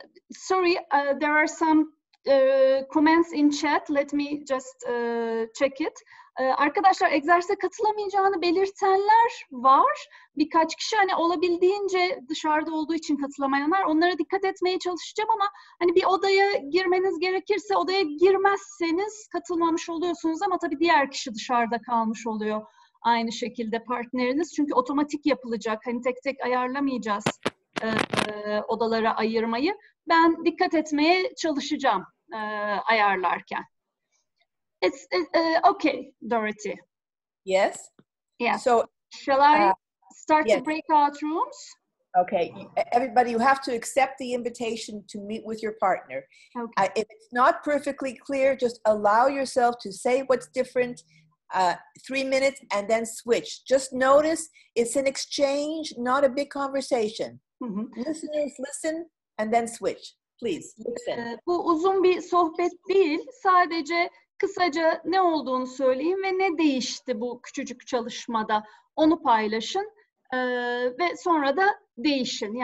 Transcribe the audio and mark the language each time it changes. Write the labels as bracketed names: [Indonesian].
[English] Sorry, there are some comments in chat. Let me just check it. [Turkish] Arkadaşlar, egzersize katılamayacağını belirtenler var. Birkaç kişi hani olabildiğince dışarıda olduğu için katılamayanlar. Onlara dikkat etmeye çalışacağım ama hani bir odaya girmeniz gerekirse odaya girmezseniz katılmamış oluyorsunuz ama tabii diğer kişi dışarıda kalmış oluyor. Aynı şekilde partneriniz. Çünkü otomatik yapılacak. Hani tek tek ayarlamayacağız odalara ayırmayı. Ben dikkat etmeye çalışacağım ayarlarken. [English] It's okay, Dorothy. Yes. Yeah. So, shall I start yes. the breakout rooms? Okay. Everybody, you have to accept the invitation to meet with your partner. Okay. If it's not perfectly clear, just allow yourself to say what's different. 3 minutes and then switch. Just notice it's an exchange, not a big conversation. Listeners listen and then switch. Please listen. [Turkish] Bu uzun bir sohbet değil. Sadece kısaca ne olduğunu söyleyin ve ne değişti bu küçücük çalışmada onu paylaşın ve sonra da değişin.